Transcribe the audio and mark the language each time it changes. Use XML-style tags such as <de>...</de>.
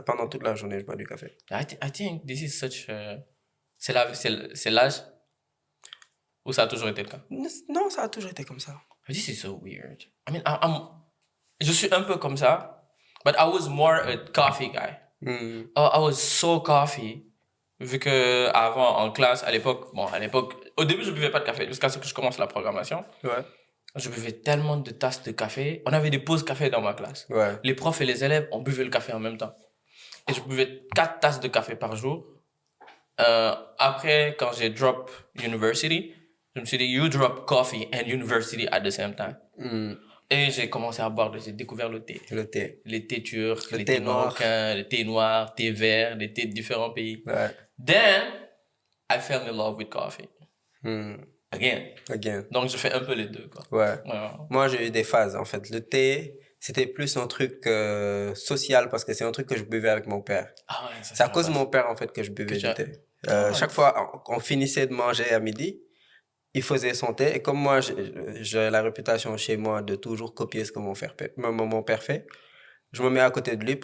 <fr>Pendant toute la journée, je bois du café.</fr> <en>I think this is such</en> <fr>c'est l'âge ou ça a toujours été le cas? Non, ça a toujours été comme ça.</fr> <en>This is so weird. I mean,</en> <fr>je suis un peu comme ça,</fr> <en>but I was more a coffee guy. Mm. I was so coffee,</en> <fr>vu que avant, en classe, à l'époque, au début, je buvais pas de café, jusqu'à ce que je commence la programmation. Ouais. Je buvais tellement de tasses de café. On avait des pauses café dans ma classe. Ouais. Les profs et les élèves, on buvait le café en même temps. Et je buvais 4 tasses de café par jour. Après, quand j'ai</fr> <en>drop university,</en> <fr>je me suis dit,</fr> <en>you drop coffee and university at the same time. Mm.</en> <fr>Et j'ai commencé à boire, j'ai découvert le thé. Le thé. Les thés turcs, Le les thé thés noir. marocains, les thés noirs, thés verts, les thés de différents pays. Ouais.</fr> <en>Then, I fell in love with coffee. Mm. Again.</en> <fr>Donc, je fais un peu les deux, quoi. Ouais. Ouais. Moi, j'ai eu des phases, en fait. Le thé, c'était plus un truc social parce que c'est un truc que je buvais avec mon père. Ah ouais, C'est à cause de mon père, en fait, que je buvais du thé. Chaque fois, on finissait de manger à midi, il faisait son thé. Et comme moi, j'ai la réputation chez moi de toujours copier ce que mon père fait, je me mets à côté de lui.</fr>